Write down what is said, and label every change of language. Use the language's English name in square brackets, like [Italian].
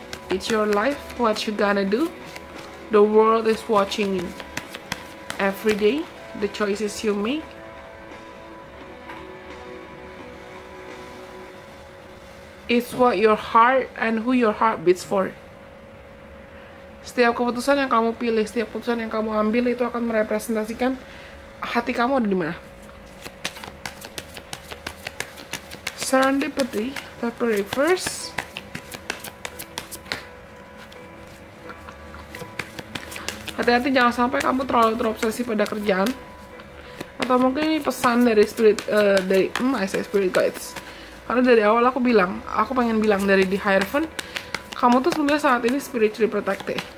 [English] It's your life, what you gonna do? The world is watching you. Every day, the choices you make. It's what your heart and who your heart beats for. [Indonesian] Setiap keputusan yang kamu pilih, setiap keputusan yang kamu ambil itu akan merepresentasikan hati kamu ada di mana. [English] Serendipity, February 1st. [Indonesian] Hati-hati jangan sampai kamu terlalu terobsesi pada kerjaan. Atau mungkin ini pesan dari spirit spirit guides. Karena dari awal aku pengen bilang dari di Hierophant, kamu tuh sebenarnya saat ini [English] spiritually protected.